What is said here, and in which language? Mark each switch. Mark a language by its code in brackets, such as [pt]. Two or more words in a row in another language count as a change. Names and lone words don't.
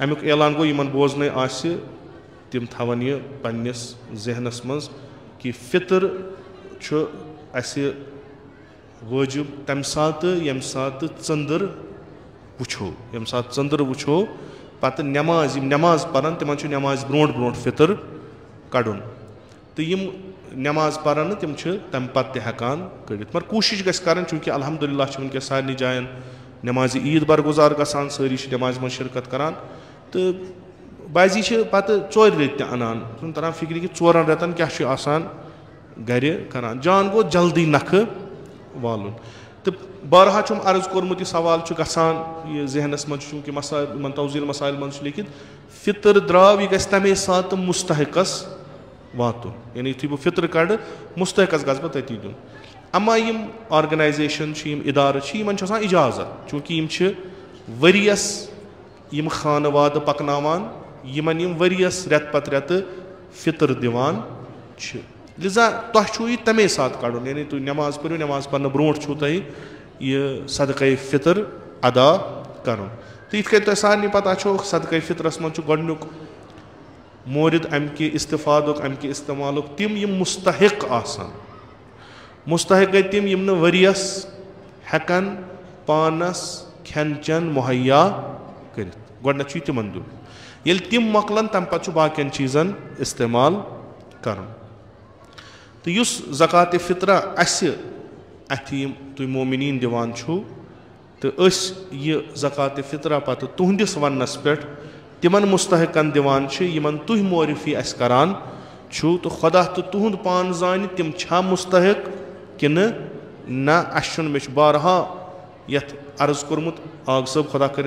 [ks] अमुक ऐलान गो यमन बोजन आसि तिम थवन यह पन्निस जहनस मज कि फितर असे वाजिब तम सात यम सात चंदर वुछो यम सात चंदर वुछो पत नमाज परान तिमन नमाज ब्रोट ब्रोट फितर कड़ुन तो यम नमाज परान तिम तम पत हेकान कड़ित। मगर कोशिश गस करन चूँकि अल्हम्दुलिल्लाह वनकस सारे जायन नमाज ईद बरगुजार गसान सारी नमाज में शिरकत करान तो बाजी पत 4 रेत अनान तरह फिक्र कि 4 रेतन क्या आसान गर करान जान गो जल्दी नख वालुन। तो बारहा चुम अर्ज कोर्मुत सवाल गसान यह जहनस मज चूँकि मसाइल तवजील मसाइल मज लिखित फितर द्राव यह गमे सात मुस्तहिकस वातुन यानी यु बह फितर कड़ मुस्तहिकस गस बह तती दुन। अमा यम ऑर्गनाइजेशन इदार इजाजत चूँकि वरियस यम खानवाद पकनावान यमन यम वरियस रेत पत रेत फितर दिवान लिजा तुह तमे सात कड़ुन यानी [ur] तुम नमाज पढ़ो नमाज पढ़ने [ks] ब्रोट तुह यह सदक़े फितर अदा कर। तो इत तुम सारे पता सदक़े फितरस मज गोडनुक मोरिद अमि इस्तिफादुक अमि इस्तेमाल तिम यम मुस्तहिक आसान मुस्तहिक गई तिम यम वरियस हेकन पानस खेन चन मुहैया कर। गोडनेथ छु तिमन दियुन येल तिम मकलन तम पत छु बाकियन चीजन इस्तेमाल करन तो युस ज़कात फ़ित्रा अस्य अथि तुय मोमिनीन दिवान छु तो अस ये ज़कात फ़ित्रा पत तुहंदिस वन्नस पेट तिमन मुस्तहिकन दिवान छु यमन तुह मोरफी अस करान छु तो खुदा तो तुहंद पान जान तिम छा मुस्तहिक किन ना अशुन मे बारहा यथ अर्ज कोर्मुत आग सब [ur] खुदा करें